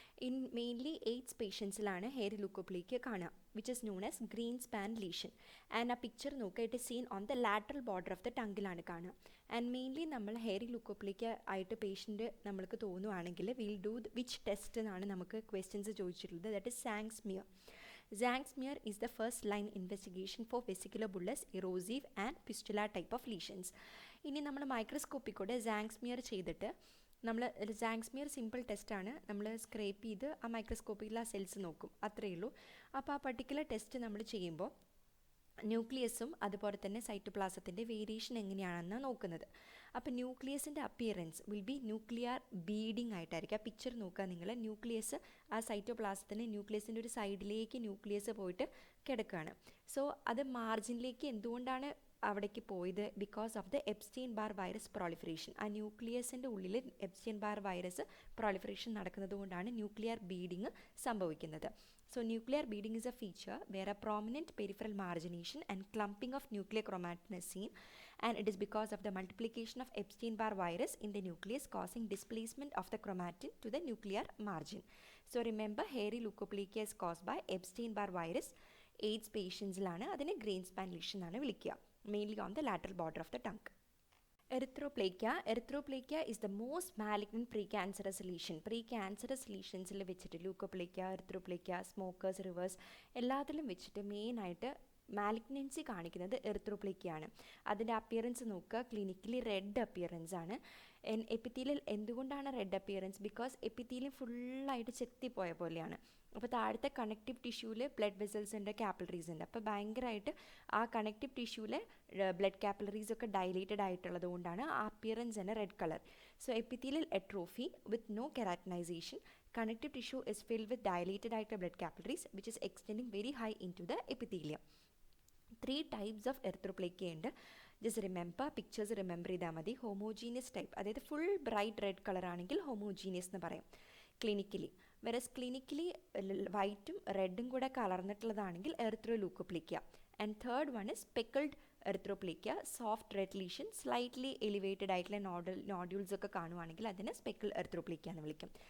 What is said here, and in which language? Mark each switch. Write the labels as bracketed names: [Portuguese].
[Malayalam] In mainly AIDS പേഷ്യൻസിലാണ് hairy ലൂക്കോപ്ലേക്കിയ കാണുക, [English] Which is known as Greenspan lesion. And [Malayalam] ആ picture നോക്കുക, [English] It is seen on the lateral border of the ടങ്കിലാണ് കാണുക. [Malayalam] And mainly നമ്മൾ hairy ലൂക്കോപ്ലേക്കിയ ആയിട്ട് patient നമ്മൾക്ക് തോന്നുവാണെങ്കിൽ will do which test എന്നാണ് നമുക്ക് questions ചോദിച്ചിട്ടുള്ളത്. [English] That is Tzanck smear. Zang smear is the first line investigation for vesicular bullous, erosive and fistula type of lesions. [Malayalam] ഇനി നമ്മൾ മൈക്രോസ്കോപ്പിക്കൂടെ San smear ചെയ്തിട്ട് നമ്മൾ സാങ്സ്മിയർ സിമ്പിൾ ടെസ്റ്റാണ്. നമ്മൾ സ്ക്രേപ്പ് ചെയ്ത് ആ മൈക്രോസ്കോപ്പിൽ ആ സെൽസ് നോക്കും, അത്രയേ ഉള്ളൂ. അപ്പോൾ ആ പർട്ടിക്കുലർ ടെസ്റ്റ് നമ്മൾ ചെയ്യുമ്പോൾ ന്യൂക്ലിയസും അതുപോലെ തന്നെ സൈറ്റോപ്ലാസത്തിൻ്റെ വേരിയേഷൻ എങ്ങനെയാണെന്ന് നോക്കുന്നത്. അപ്പോൾ ന്യൂക്ലിയസിൻ്റെ appearance will be nuclear beading ആയിട്ടായിരിക്കും. ആ പിക്ചർ നോക്കുക നിങ്ങൾ. ന്യൂക്ലിയസ് ആ സൈറ്റോപ്ലാസത്തിന് ന്യൂക്ലിയസിൻ്റെ ഒരു സൈഡിലേക്ക് ന്യൂക്ലിയസ് പോയിട്ട് കിടക്കുകയാണ്. സോ അത് മാർജിനിലേക്ക് എന്തുകൊണ്ടാണ് അവിടേക്ക് പോയത്? [English] Because of the Epstein Barr virus proliferation. [Malayalam] ആ ന്യൂക്ലിയസിൻ്റെ ഉള്ളിൽ എപ്സ്റ്റീൻ ബാർ വൈറസ് പ്രോളിഫറേഷൻ നടക്കുന്നത് കൊണ്ടാണ് ന്യൂക്ലിയർ ബീഡിങ് സംഭവിക്കുന്നത്. [English] So nuclear beading is a feature where a prominent peripheral margination and clumping of nuclear chromatin is seen, and it is because of the multiplication of Epstein-Barr virus in the nucleus causing displacement of the chromatin to the nuclear margin. So remember, hairy leukoplegia is caused by Epstein-Barr virus. [Malayalam] AIDS patients-ലാണ് അതിനെ Greenspan lesion എന്നാണ് വിളിക്കുക, [English] mainly on the lateral border of the tongue. Erythroplakia is the most malignant precancerous lesion. [Malayalam] Precancerous lesions വെച്ചിട്ട് ലൂക്കോപ്ലേക്ക, എറിത്രോപ്ലേക്ക, smokers, reverse എല്ലാത്തിലും വെച്ചിട്ട് മെയിനായിട്ട് malignancy കാണിക്കുന്നത് എറിത്രോപ്ലേക്കയാണ്. അതിൻ്റെ appearance നോക്കുക, ക്ലിനിക്കലി റെഡ് അപ്പിയറൻസ് ആണ്. എപ്പിത്തീലിയൽ എന്തുകൊണ്ടാണ് റെഡ് അപ്പിയറൻസ്? ബിക്കോസ് എപ്പിത്തീലിയം ഫുള്ളായിട്ട് ചെത്തിപ്പോയ പോലെയാണ്. അപ്പോൾ താഴത്തെ കണക്റ്റീവ് ടിഷ്യൂവിൽ ബ്ലഡ് വെസൽസ് ഉണ്ട്, കാപ്പിലറീസ് ഉണ്ട്. അപ്പോൾ ഭയങ്കരമായിട്ട് ആ കണക്റ്റീവ് ടിഷ്യൂവിലെ ബ്ലഡ് കാപ്പിലറീസ് ഒക്കെ ഡൈലേറ്റഡ് ആയിട്ടുള്ളത് കൊണ്ടാണ് ആ അപ്പിയറൻസ് തന്നെ red colour. [English] so epithelial atrophy with no keratinisation, connective tissue is filled with dilated [Malayalam] ആയിട്ടുള്ള [English] blood capillaries which is extending very high into the epithelium. 3 types of erythroplakia ഉണ്ട്. [Malayalam] Just remember, pictures remember ചെയ്താൽ മതി. Homogeneous type, അതായത് full bright red colour ആണെങ്കിൽ homogeneous എന്ന് പറയും clinically. Versus clinically വൈറ്റും റെഡും കൂടെ കലർന്നിട്ടുള്ളതാണെങ്കിൽ എറിത്രോലൂക്കോപ്ലേക്കിയ. And third one is speckled എറിത്രോപ്ലേക്കിയ, soft red lesion, slightly elevated ആയിട്ടുള്ള നോഡ്യൂൾസ് ഒക്കെ കാണുവാണെങ്കിൽ അതിനെ സ്പെക്കിൾഡ് എറിത്രോപ്ലേക്കിയ എന്ന് വിളിക്കും.